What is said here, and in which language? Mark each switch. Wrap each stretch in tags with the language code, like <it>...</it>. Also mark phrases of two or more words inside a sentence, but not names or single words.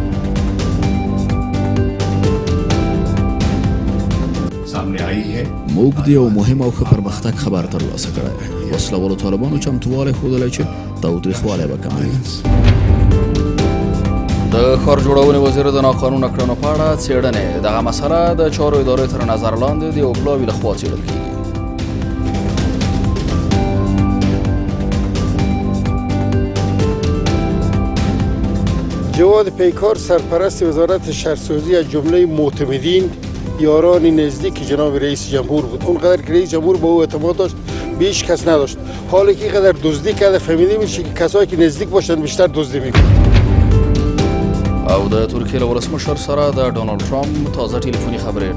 <ps>موږ د یو مهم او ښه پرمختګ خبر ترلاسه کړی. وسلوالو طالبانو چمتووالی ښودلی چې تاوتریخوالی به کموي. د ښار جوړونې وزیر د ناقانونه کړنو په اړه څېړنې. دغه مسله د چارو ادارې تر نظر لاندې د یو پلاوي لخوا څېړل کېږي.</ps> <fa>جواد پیکار سرپرست وزارت شهرسازی از جمله معتمدین یاران نزدیک جناب رئیس جمهور بود. اونقدر که رئیس جمهور با او اعتماد داشت به هیچ کس نداشت. حالا که اینقدر دزدی کرده فهمیده میشه که کسایی که نزدیک باشن بیشتر دزدی میکنن.</fa> <ps>او د ترکیې له ولسمشر سره د ډونالد ټرامپ تازه ټلیفوني خبرې.</ps>